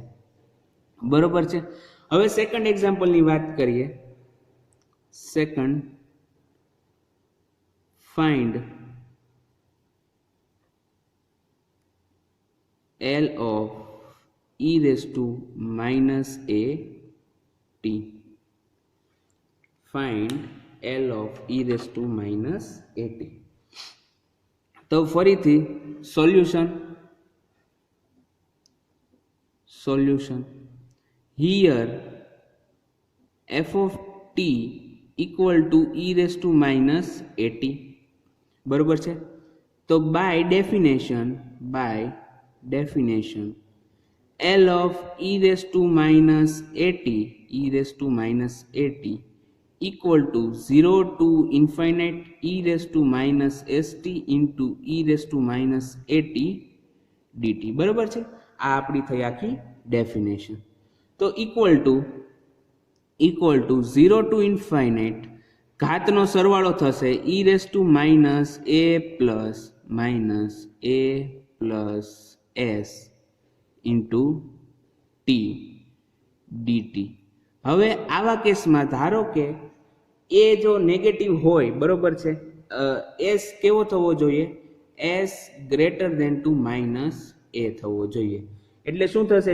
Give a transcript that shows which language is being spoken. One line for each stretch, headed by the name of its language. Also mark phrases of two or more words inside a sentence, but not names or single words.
Gujarati: બરોબર છે? હવે સેકન્ડ એક્ઝામ્પલની વાત કરીએ.
English: second, find L of e raised to minus a t. find L of e raised to minus at.
Gujarati: તો ફરીથી સોલ્યુશન
English: here f of t equal to e raised to minus at.
Gujarati: બરોબર છે.
English: તો by definition L of e raised to minus at equal to 0 to infinite e raised to minus st into e raised to minus at dt.
Gujarati: બરોબર છે. આ આપણી થઈ આખી ડેફિનેશન. તો
English: equal to 0 to infinite
Gujarati: ઘાતનો સરવાળો થશે
English: e raised to minus a plus s into t dt.
Gujarati: હવે આવા કેસમાં ધારો કે એ જો નેગેટિવ હોય, બરોબર છે, એસ કેવો થવો જોઈએ?
English: S greater than to minus A
Gujarati: થવો જોઈએ. એટલે શું થશે?